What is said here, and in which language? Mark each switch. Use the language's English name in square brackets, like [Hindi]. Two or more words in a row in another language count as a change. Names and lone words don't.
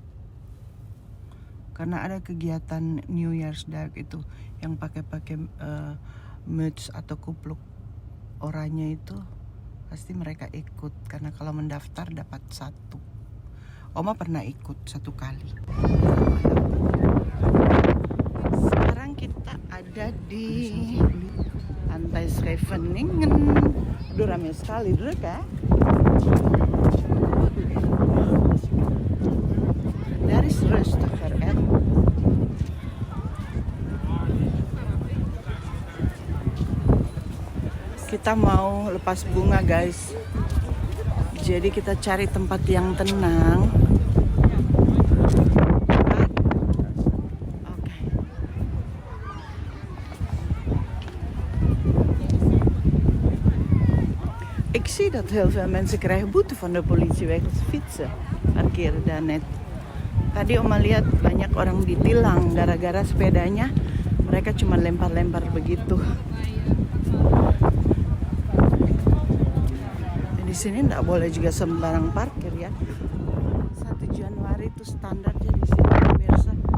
[Indonesian] Karena ada kegiatan New Year's Day itu yang pakai muts atau kupluk oranye itu pasti mereka ikut karena kalau mendaftar dapat 1. Oma pernah ikut 1 kali. Sekarang kita ada di pantai Scheveningen. Udah ramai sekali dulu kan? [Dutch] Daar is rustiger kan? [Indonesian] Kita mau lepas bunga guys. Jadi kita cari tempat yang tenang. Oke. [Dutch] Ik zie dat heel veel mensen krijgen boete van de politie wegens fietsen. Parkeren daar net. [Indonesian] Tadi Oma lihat banyak orang ditilang gara-gara sepedanya mereka cuma lempar-lempar begitu. Di sini nggak boleh juga sembarang parkir ya. 1 Januari itu standarnya di sini pemirsa.